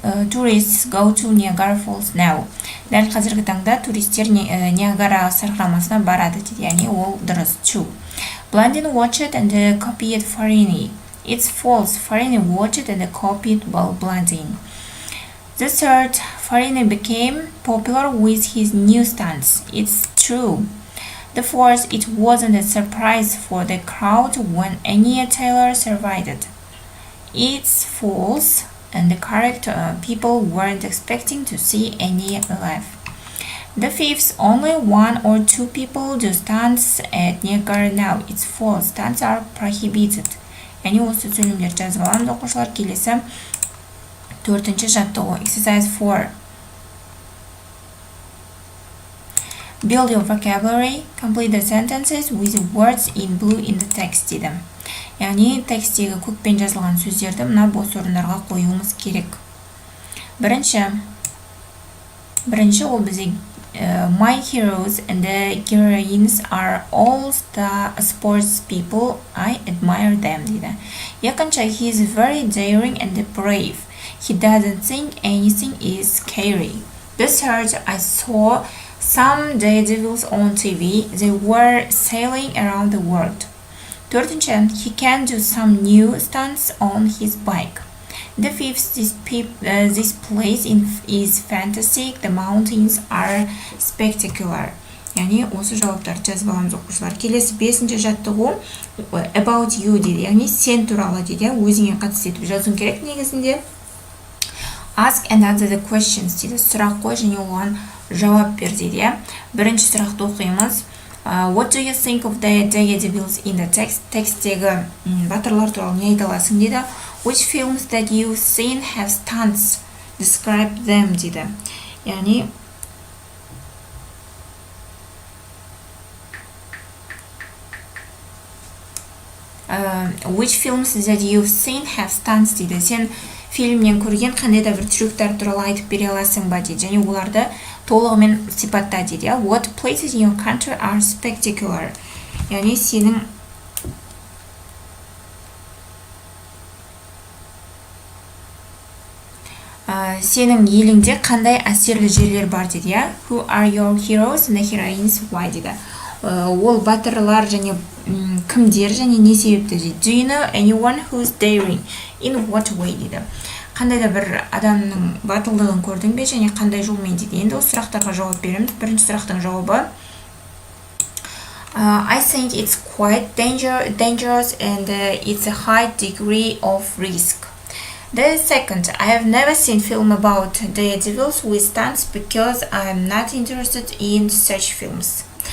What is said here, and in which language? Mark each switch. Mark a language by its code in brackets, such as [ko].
[en] Tourists go to Niagara Falls now. [kk] Дәл қазіргі таңда туристер Ниагара сарқырамасына барады дейді. Яғни ол дұрыс. [en] True. Blondin watched and copied Farini. It's false. Farini watched and copied Blondin. The third, Farini became popular with his new stunts. It's true. The fourth, it wasn't a surprise for the crowd when Anya Taylor survived. It's false, and the correct people weren't expecting to see Anya alive. The fifth, only 1 or 2 people do stunts at Niagara now. It's false. Stunts are prohibited. [kk] Яғни осы сөйлемдерді жазып аламыз оқушылар. Келесі төртінші жаттығу. [en] Exercise 4. Build your vocabulary. Complete the sentences with words in blue in the text [kk] дейді. Яғни текстегі көкпен жазылған сөздерді мына бос орындарға қоюымыз керек. Бірінші ол бізде [en] My heroes and the heroines are all sports people. I admire them [kk] дейді. Екінші, [en] he is very daring and brave. He doesn't think anything is scary. The third, I saw some daredevils on TV. They were sailing around the world. [kk] Төртінші, [en] he can do some new stunts on his bike. The fifth, this place is fantastic. The mountains are spectacular. [kk] Яғни осы жауаптарды жазып аламыз оқушылар. Келесі бесінші жаттығу [en] about you [kk] дейді. Яғни сен туралы дейді. Өзіңе қатысты етіп жазуың керек негізінде. [en] Ask and answer the questions дейді. [kk] Сұрақ қой және оған жауап бер дейді. Бірінші сұрақты оқимыз. [en] What do you think of the daredevils in the text? [kk] Текстегі батырлар туралы не айта аласың дейді. [en] Which films that you've seen have stunts? Describe them [kk] дейді. Яғни [en] which films that you've seen have stunts [kk] дейді. Сен фильмнен көрген қандай да бір трюктар туралы айтып бере аласың ба дейді. Және оларды толығымен сипатта дейді. [en] What places in your country are spectacular? [kk] Яғни сенің еліңде қандай әсерлі жерлер бар дейді. [en] Who are your heroes and the heroines? Why [kk] дейді. Ол батырлар және кімдер және не себепті дейді. [en] Do you know anyone who's daring? In what way [kk] дейді. Қандай да бір адамның батылдығын көрдің бе және қандай жолмен дейді. Енді осы сұрақтарға жауап береміз. Бірінші сұрақтың жауабы [en] I think it's quite dangerous and it's a high degree of risk. The second, I have never seen film about daredevils with stunts because I am not interested in such films.